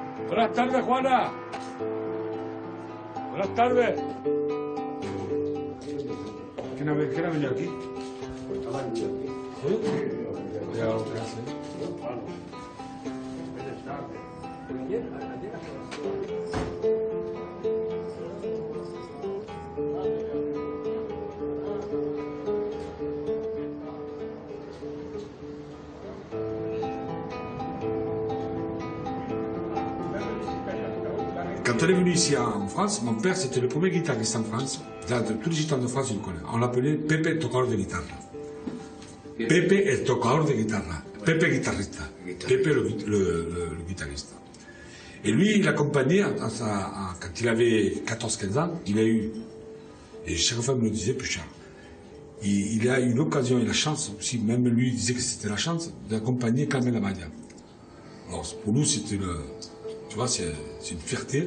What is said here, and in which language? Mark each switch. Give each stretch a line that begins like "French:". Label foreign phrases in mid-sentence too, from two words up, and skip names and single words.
Spanish: Buenas tardes, Juana. Buenas tardes. ¿Quién ha venido aquí? ¿Sí? Ya lo que hace.
French: Quand on est venu ici en France, mon père c'était le premier guitariste en France. Là, de tous les gitans de France, ils le connaissent. On l'appelait Pepe
Spanish: el tocador de guitarra. Pepe el tocador de guitarra.
French: Pepe guitarrista. Pepe le guitariste. Et lui, il accompagnait, quand il avait 14-15 ans, il a eu, et chaque fois il me le disait, plus cher, il a eu l'occasion et la chance aussi, même lui il disait que c'était la chance, d'accompagner Carmen Amaya. Alors pour nous, c'était tu vois, c'est une fierté.